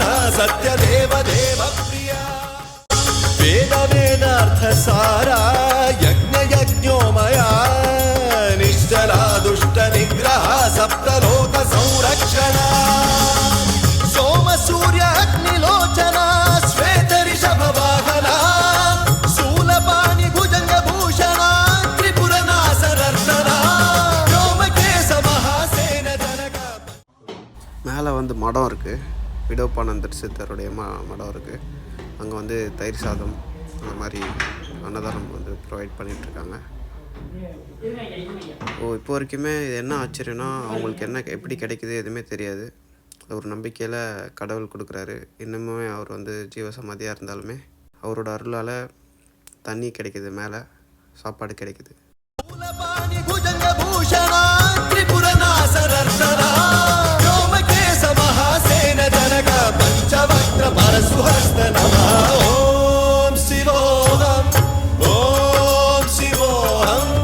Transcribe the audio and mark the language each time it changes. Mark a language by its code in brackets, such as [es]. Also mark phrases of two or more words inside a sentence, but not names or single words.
[sa] सत्य देव देव प्रिया वेद वेदार्थ सारा यज्ञ यज्ञोमया निश्चला दुष्ट निग्रह सप्तलोक संरक्षणा सोम सूर्य अग्निलोचना श्वेत ऋषभ वाहना शूलपाणि भुजंग भूषणा [ta] மேலே வந்து மடம் இருக்குது, விடோபானந்தர் சித்தருடைய மடம் இருக்குது. அங்கே வந்து தயிர் சாதம் அந்த மாதிரி அன்னதானம் வந்து ப்ரொவைட் பண்ணிகிட்ருக்காங்க. இப்போ வரைக்குமே இது என்ன ஆச்சரியம்னா அவங்களுக்கு என்ன எப்படி கிடைக்குது எதுவுமே தெரியாது. ஒரு நம்பிக்கையில் கடவுள் கொடுக்குறாரு. இன்னுமே அவர் வந்து ஜீவசமாதியாக இருந்தாலுமே அவரோட அருளால் தண்ணி கிடைக்குது, மேலே சாப்பாடு கிடைக்குது. [sa] पंचवक्त्र परशुहस्त नमः ओम शिवोहम ओम शिवोहम